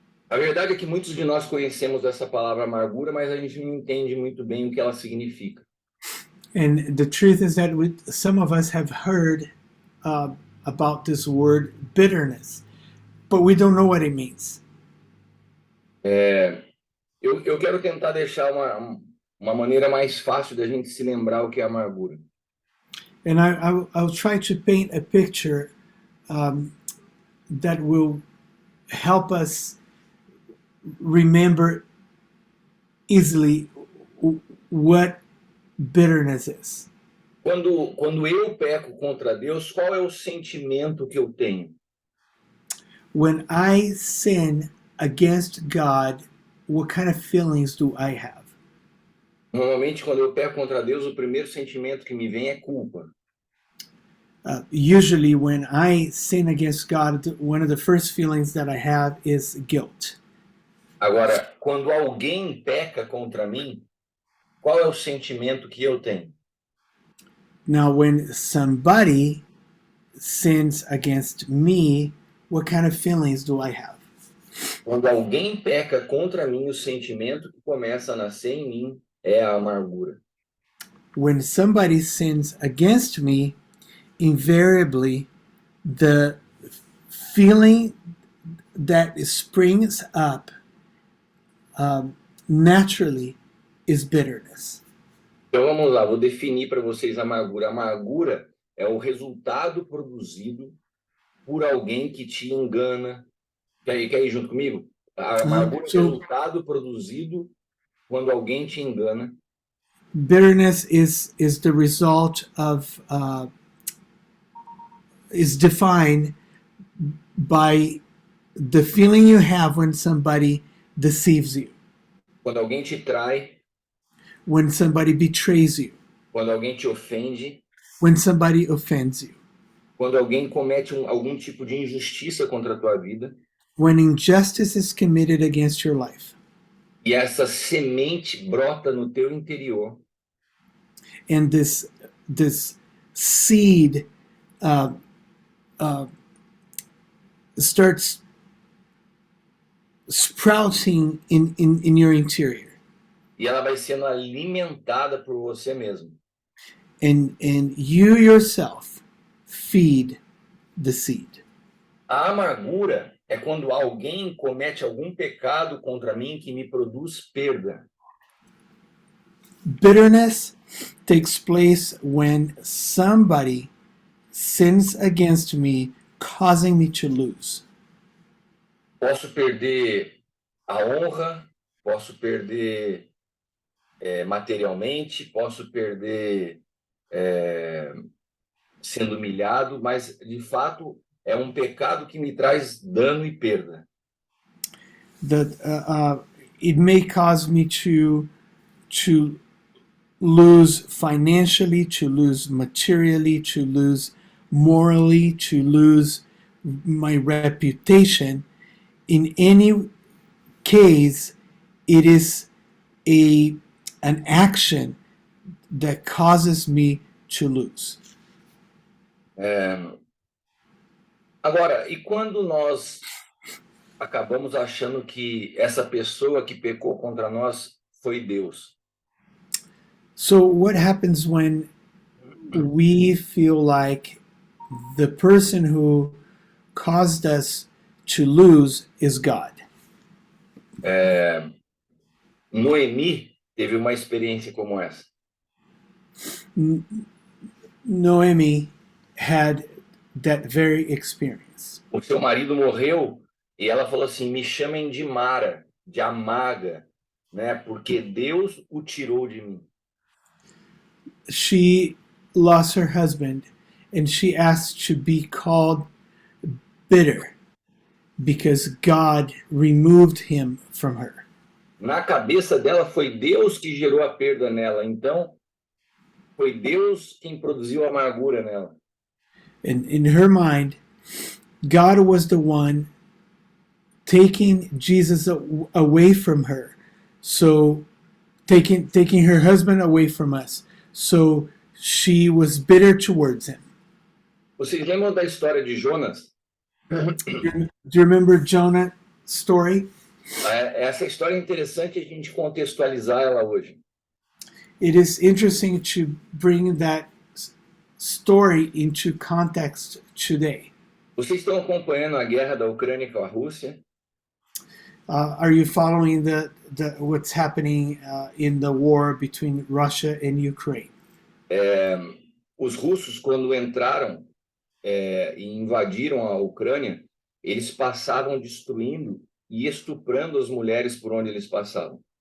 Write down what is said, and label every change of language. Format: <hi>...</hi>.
<pt>A verdade é que muitos de nós conhecemos essa palavra amargura, mas a gente não entende muito bem o que ela significa.</pt> <en>And the truth is that some of us have heard about this word bitterness, but we don't know what it means.</en> <pt>Eu quero tentar deixar uma maneira mais fácil da gente se lembrar o que é amargura.</pt> <en>And I'll try to paint a picture that will help us remember easily what bitterness is.</en> <pt>Quando eu peco contra Deus, qual é o sentimento que eu tenho?</pt> <en>When I sin against God, what kind of feelings do I have?</en> <pt>Normalmente, quando eu peco contra Deus, o primeiro sentimento que me vem é culpa.</pt> <en>Usually, when I sin against God, one of the first feelings that I have is guilt.</en> <pt>Agora, quando alguém peca contra mim, qual é o sentimento que eu tenho?</pt> <en>Now, when somebody sins against me, what kind of feelings do I have?</en> <pt>Quando alguém peca contra mim, o sentimento que começa a nascer em mim é a amargura.</pt> <en>When somebody sins against me, invariably, the feeling that springs up naturally is bitterness.</en> <pt>Então vamos lá, vou definir para vocês a amargura. A amargura é o resultado produzido por alguém que te engana. Quer ir junto comigo? A amargura é</pt> <en>So</en> <pt>resultado produzido quando alguém te engana.</pt> <en>bitterness is the result of is defined by the feeling you have when somebody deceives you,</en> <pt>Quando alguém te trai,</pt> <en>when somebody betrays you,</en> <pt>quando alguém te ofende,</pt> <en>when somebody offends you,</en> <pt>quando alguém comete algum tipo de injustiça contra a tua vida.</pt> <en>when injustice is committed against your life.</en> <pt>E essa semente brota no teu interior.</pt> <en>And this seed uh, starts sprouting in your interior,</en> <pt>E ela vai sendo alimentada por você mesmo.</pt> <en>and you yourself feed the seed.</en> <pt>A amargura é quando alguém comete algum pecado contra mim que me produz perda.</pt> <en>Bitterness takes place when somebody sins against me, causing me to lose.</en> <pt>Posso perder a honra, posso perder materialmente, posso perder sendo humilhado, mas de fato é um pecado que me traz dano e perda.</pt> <en>That it may cause me to lose financially, to lose materially, to lose morally, to lose my reputation. In any case, it is an action that causes me to lose.</en> <pt>Agora, e quando nós acabamos achando que essa pessoa que pecou contra nós foi Deus?</pt> <en>So, what happens when we feel like the person who caused us to lose is God?</en> <pt>Noemi teve uma experiência como essa.</pt> <en>Noemi had that very experience.</en> <pt>O seu marido morreu e ela falou assim: me chamem de Mara, de Amaga, né? Porque Deus o tirou de mim.</pt> <en>She lost her husband and she asked to be called bitter because God removed him from her.</en> <pt>Na cabeça dela foi Deus que gerou a perda nela, então foi Deus quem produziu a amargura nela.</pt> <en>And in her mind, God was the one taking Jesus away from her. So taking her husband away from us. So she was bitter towards him.</en> <pt>Vocês lembram da história de Jonas?</pt> <en>Do you remember Jonah's story?</en> <pt>Essa história é interessante a gente contextualizar ela hoje.</pt> <en>It is interesting to bring that story into context today.</en> <pt>Vocês estão acompanhando a guerra da Ucrânia com a Rússia?</pt> <en>Are you following what's happening in the war between Russia and Ukraine?</en> <pt>Os russos, quando entraram e invadiram a Ucrânia, eles passavam destruindo e estuprando as mulheres por onde eles passavam.</pt>